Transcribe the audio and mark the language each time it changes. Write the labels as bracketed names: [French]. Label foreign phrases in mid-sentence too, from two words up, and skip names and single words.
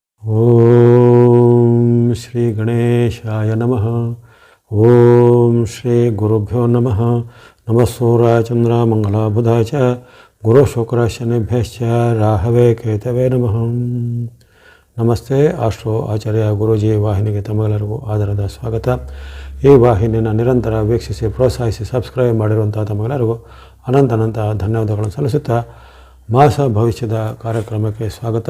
[Sanskrit] ಓಂ ಶ್ರೀ ಗಣೇಶಾಯ ನಮಃ. ಓಂ ಶ್ರೀ ಗುರುಭ್ಯೋ ನಮಃ. ನಮಃ ಸೂರ್ಯಾಯ ಚಂದ್ರ ಮಂಗಳ ಬುಧಾಯ ಚ ಗುರು ಶುಕ್ರ ಶನಿಭ್ಯಶ್ಚ ರಾಹವೇ ಕೇತವೇ ನಮಃ. [Kannada] ನಮಸ್ತೆ. ಆಸ್ಟ್ರೋ ಆಚಾರ್ಯ ಗುರೂಜಿ ವಾಹಿನಿಗೆ ತಮ್ಮೆಲ್ಲರಿಗೂ ಆದರದ ಸ್ವಾಗತ. ಈ ವಾಹಿನಿಯನ್ನು ನಿರಂತರ ವೀಕ್ಷಿಸಿ ಪ್ರೋತ್ಸಾಹಿಸಿ ಸಬ್ಸ್ಕ್ರೈಬ್ ಮಾಡಿರುವಂಥ ತಮ್ಮೆಲ್ಲರಿಗೂ ಅನಂತ ಧನ್ಯವಾದಗಳನ್ನು ಸಲ್ಲಿಸುತ್ತಾ ಮಾಸ ಭವಿಷ್ಯದ ಕಾರ್ಯಕ್ರಮಕ್ಕೆ ಸ್ವಾಗತ.